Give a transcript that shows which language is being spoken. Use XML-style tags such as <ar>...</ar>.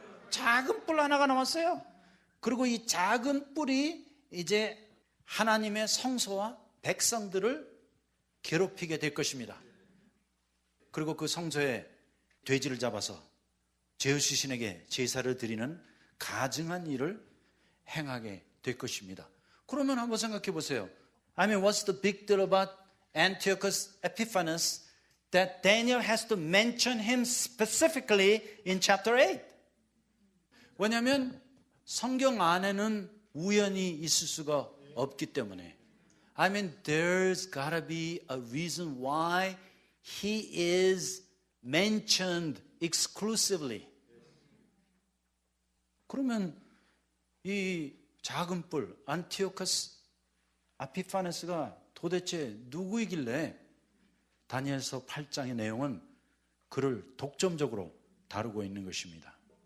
<ko>작은 뿔 하나가 나왔어요. 그리고 이 작은 뿔이 이제 하나님의 성소와 백성들을 괴롭히게 될 것입니다. 그리고 그 성소에 돼지를 잡아서 제우스 신에게 제사를 드리는 가증한 일을 행하게 될 것입니다. 그러면 한번 생각해 보세요.</ko> <en>I mean, what's the big deal about Antiochus Epiphanes that Daniel has to mention him specifically in chapter 8?</en> <ko>왜냐하면 성경 안에는 우연이 있을 수가 없기 때문에.</ko> <en>I mean, there's gotta be a reason why he is mentioned exclusively.</en> <ko>그러면 이 작은 뿔 안티오커스 아피파네스가 도대체 누구이길래 다니엘서 8장의 내용은 그를 독점적으로 다루고 있는 것입니다.</ko>